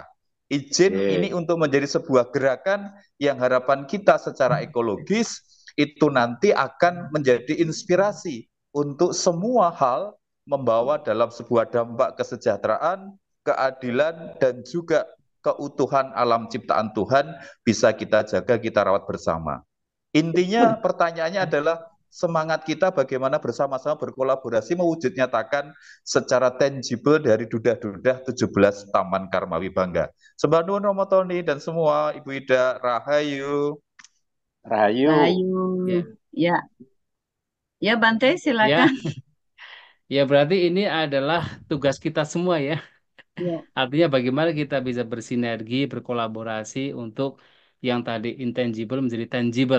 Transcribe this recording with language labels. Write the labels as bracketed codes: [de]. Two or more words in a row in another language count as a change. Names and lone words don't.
[id] Izin ini untuk menjadi sebuah gerakan yang harapan kita secara ekologis itu nanti akan menjadi inspirasi untuk semua hal membawa dalam sebuah dampak kesejahteraan, keadilan, dan juga keutuhan alam ciptaan Tuhan bisa kita jaga, kita rawat bersama. Intinya pertanyaannya adalah semangat kita bagaimana bersama-sama berkolaborasi mewujud nyatakan secara tangible dari dudah-dudah 17 Taman Karma Wibangga. [jv] Sembah nuwun Romo Tony dan semua Ibu Ida, Rahayu. [id] Rahayu. Rahayu. Ya. Ya. Ya Bante Ya, silakan. ya berarti ini adalah tugas kita semua ya. Ya. Artinya bagaimana kita bisa bersinergi, berkolaborasi untuk yang tadi intangible menjadi tangible.